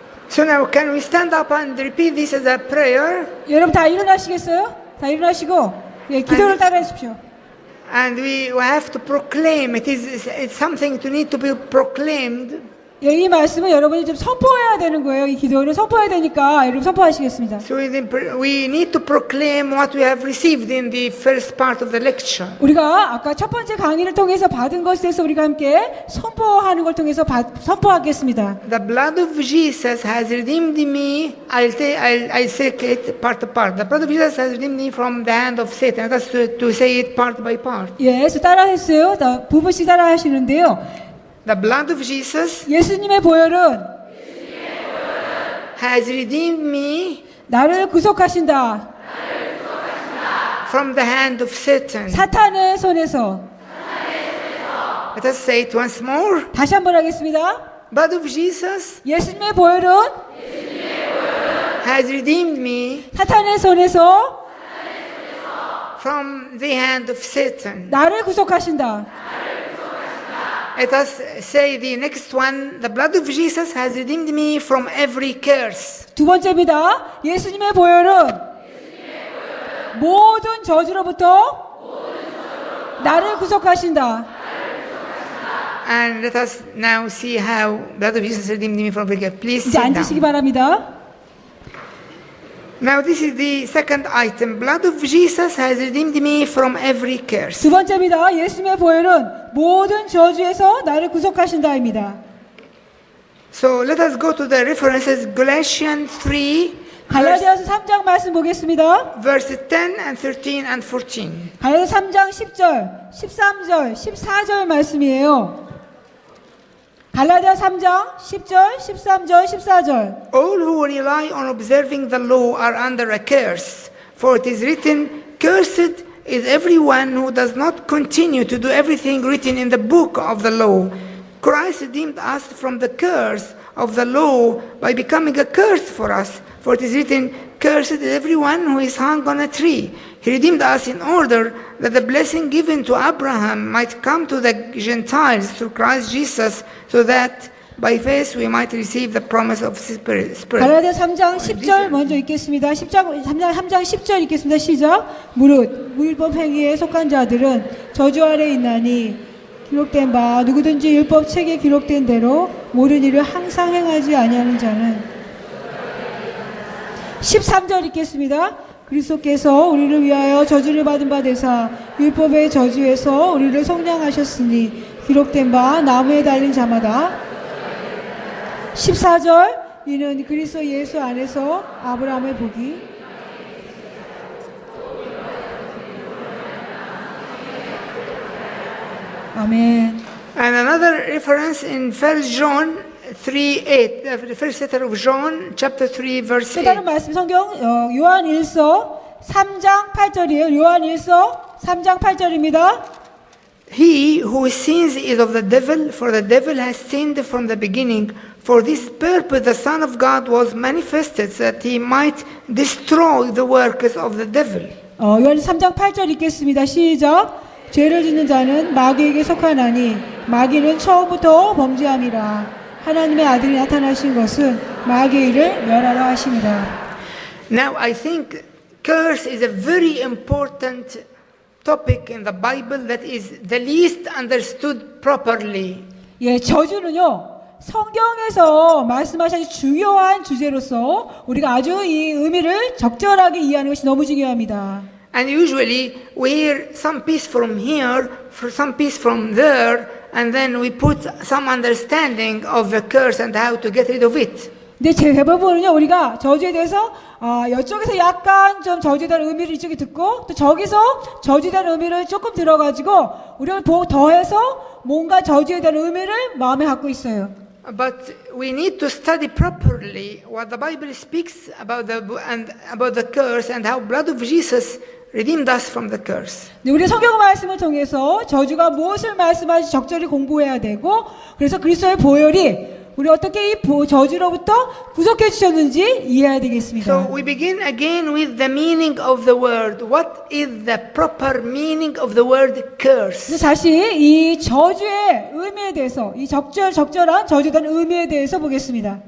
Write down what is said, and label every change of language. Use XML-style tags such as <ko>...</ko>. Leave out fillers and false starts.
<en>So now can we stand up and repeat this as a prayer?</en> <ko>여러분 다 일어나시겠어요? 다 일어나시고 예, 기도를 따라해 주십시오.</ko> <en>And we have to proclaim. It's something to need to be proclaimed.</en> <ko>예, 이 말씀은 여러분이 좀 선포해야 되는 거예요. 이 기도를 선포해야 되니까 여러분 선포하시겠습니다.</ko> <en>So we need to proclaim what we have received in the first part of the lecture.</en> <ko>우리가 아까 첫 번째 강의를 통해서 받은 것에 대해서 우리가 함께 선포하는 걸 통해서 선포하겠습니다.</ko> <en>The blood of Jesus has redeemed me. I'll say it part by part. The blood of Jesus has redeemed me from the hand of Satan. That's to say it part by part.</en> <ko>예, 그래서 따라했어요. 부부씩 따라하시는데요.</ko> <en>The blood of Jesus</en> <ko>예수님의 보혈은</ko> <en>has redeemed me</en> <ko>나를 구속하신다.</ko> <en>from the hand of Satan.</en> <ko>사탄의 손에서.</ko> <en>Let us say it once more.</en> <ko>다시 한번 하겠습니다.</ko> <en>Blood of Jesus</en> <ko>예수님의 보혈은</ko> <en>has redeemed me</en> <ko>사탄의 손에서</ko> <en>from the hand of Satan.</en> <ko>나를 구속하신다.</ko> <en>Let us say the next one. The blood of Jesus has redeemed me from every curse.</en> <ko>두 번째입니다. 예수님의 보혈은 모든 저주로부터 나를 구속하신다.</ko> <en>And let us now see how blood of Jesus redeemed me from every curse. Please</en> <ko>이제</ko> <en>sit</en> <ko>앉으시기</ko> <en>down.</en> <ko>바랍니다.</ko> <en>Now this is the second item. Blood of Jesus has redeemed me from every curse.</en> <ko>두 번째입니다. 예수님의 보혈은 모든 저주에서 나를 구속하신다입니다.</ko> <en>So let us go to the references. Galatians 3,</en> <ko>갈라디아서 3장 말씀 보겠습니다.</ko> <en>verses 10 and 13 and 14.</en> <ko>갈라디아서 3장 10절, 13절, 14절 말씀이에요. 갈라디아 3장 10절, 13절, 14절.</ko> <en>All who rely on observing the law are under a curse. For it is written, "Cursed is everyone who does not continue to do everything written in the book of the law." Christ redeemed us from the curse of the law by becoming a curse for us. For it is written, "Cursed is everyone who is hung on a tree." He redeemed us in order that the blessing given to Abraham might come to the Gentiles through Christ Jesus, so that by faith we might receive the promise of Spirit.</en> <ko>갈라디아 3장 10절 먼저 읽겠습니다. 3장 10절 읽겠습니다. 시작. 무릇 율법 행위에 속한 자들은 저주 아래 있나니 기록된 바 누구든지 율법 책에 기록된 대로 모든 일을 항상 행하지 아니하는 자는 13절 읽겠습니다. 그리스도께서 우리를 위하여 저주를 받은 바 되사 율법의 저주에서 우리를 속량하셨으니 기록된 바 나무에 달린 자마다 14절 이는 그리스도 예수 안에서 아브라함의 복이 아멘.</ko> <en>And another reference in 1 John 3:8, the first letter of John, chapter 3, verse</en> <ko>또 다른</ko> <en>8.</en> <ko>말씀 성경 요한 1서 3장 8절이에요. 요한 1서 3장 8절입니다.</ko> <en>He who sins is of the devil, for the devil has sinned from the beginning. For this purpose the Son of God was manifested, so that he might destroy the workers of the devil.</en> <ko>요한 3장 8절 읽겠습니다. 시작. 죄를 짓는 자는 마귀에게 속하나니 마귀는 처음부터 범죄함이라. 하나님의 아들이 나타나신 것은 마귀의 일을 멸하려 하심이라.</ko> <en>Now I think curse is a very important topic in the Bible that is the least understood properly.</en> <ko>예, 저주는요. 성경에서 말씀하신 아주 중요한 주제로서 우리가 아주 이 의미를 적절하게 이해하는 것이 너무 중요합니다.</ko> <en>And usually we hear some piece from here, some piece from there, and then we put some understanding of the curse and how to get rid of it.</en> <ko>근데 대부분은요, 우리가 저주에 대해서, 이쪽에서 약간 좀 저주에 대한 의미를 이쪽에 듣고, 또 저기서 저주에 대한 의미를 조금 들어가지고, 우리가 더해서 뭔가 저주에 대한 의미를 마음에 갖고 있어요.</ko> <en>But we need to study properly what the Bible speaks about the curse and how blood of Jesus redeemed us from the curse.</en> <ko>네, 우리 성경 말씀을 통해서 저주가 무엇을 말씀하는지 적절히 공부해야 되고, 그래서 그리스도의 보혈이 우리 어떻게 이 저주로부터 구속해 주셨는지 이해해야 되겠습니다.</ko> <en>So we begin again with the meaning of the word. What is the proper meaning of the word curse?</en> <ko>그래서 다시 이 저주의 의미에 대해서, 이 적절한 저주단 의미에 대해서 보겠습니다.</ko>